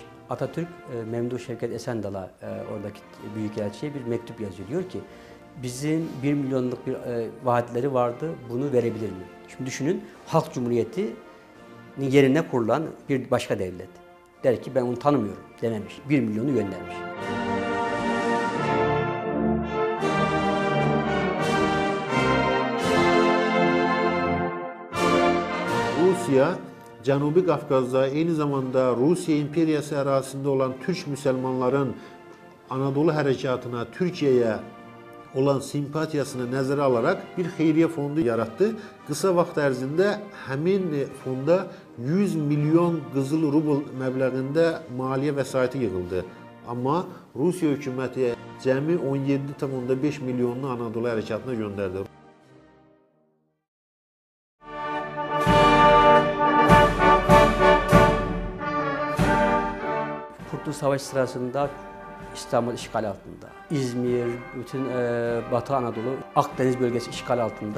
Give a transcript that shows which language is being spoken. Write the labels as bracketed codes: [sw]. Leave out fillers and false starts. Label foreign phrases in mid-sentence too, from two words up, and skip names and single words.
[tr] Atatürk Memduh Şevket Esendal'a oradaki büyükelçiye bir mektup yazıyor. Diyor ki bizim 1 milyonluk bir vaatleri vardı, bunu verebilir mi? Şimdi düşünün, Halk Cumhuriyeti'nin yerine kurulan bir başka devlet. Der ki ben onu tanımıyorum dememiş, 1 milyonu göndermiş. [az] Rusiya, Cənubi Qafqazda, eyni zamanda Rusiya imperiyası ərazisində olan türk müsəlmanların Anadolu hərəkatına, Türkiyəyə olan simpatiyasını nəzərə alaraq bir xeyriyyə fondu yaratdı. Qısa vaxt ərzində həmin fonda 100 milyon qızıl rubl məbləğində maliyyə vəsaiti yığıldı. Amma Rusiya hökuməti cəmi 17,5 milyonunu Anadolu hərəkatına göndərdi. [tr] Kurtuluş Savaşı sırasında İstanbul işgal altında, İzmir, bütün Batı Anadolu, Akdeniz bölgesi işgal altında.